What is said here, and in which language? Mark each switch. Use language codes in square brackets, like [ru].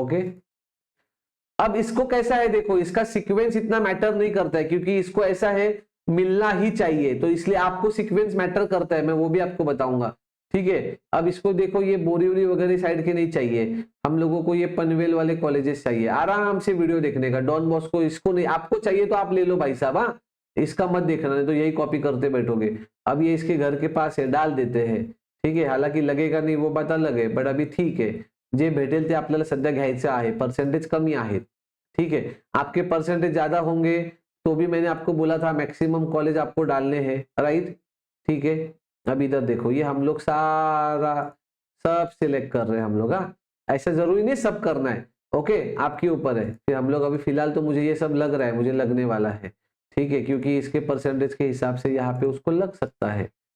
[hi] Okay, अब इसको कैसा है, देखो इसका सीक्वेंस इतना मैटर नहीं करता है, क्योंकि इसको ऐसा है मिलना ही चाहिए, तो इसलिए आपको सीक्वेंस मैटर करता है, मैं वो भी आपको बताऊंगा. ठीक है। अब इसको देखो, ये बोरीवली वगैरह साइड के नहीं चाहिए हम लोगों को, ये पनवेल वाले कॉलेजेस चाहिए आराम से वीडियो देखने का। डॉन बॉस्को इसको नहीं, आपको चाहिए तो आप ले लो भाई साहब, हाँ इसका मत देखना, नहीं तो यही कॉपी करते बैठोगे। अब ये इसके घर के पास है, डाल देते हैं, ठीक है। हालांकि लगेगा नहीं वो बात अलग आहे, बट अभी ठीक है, [mr] जे भेटेल ते आपल्याला सध्या घ्यायचं आहे, परसेंटेज कमी आहेत, [hi] ठीक है। आपके परसेंटेज ज्यादा होंगे तो भी मैंने आपको बोला था मैक्सिमम कॉलेज आपको डालने हैं, राइट, ठीक है। अब इधर देखो, ये हम लोग सारा सब सिलेक्ट कर रहे हैं हम लोग, हाँ ऐसा जरूरी नहीं सब करना है, ओके आपके ऊपर है। फिर हम लोग अभी फिलहाल तो मुझे ये सब लग रहा है, मुझे लगने वाला है, ठीक है, क्योंकि इसके परसेंटेज के हिसाब से यहाँ पे उसको लग सकता है।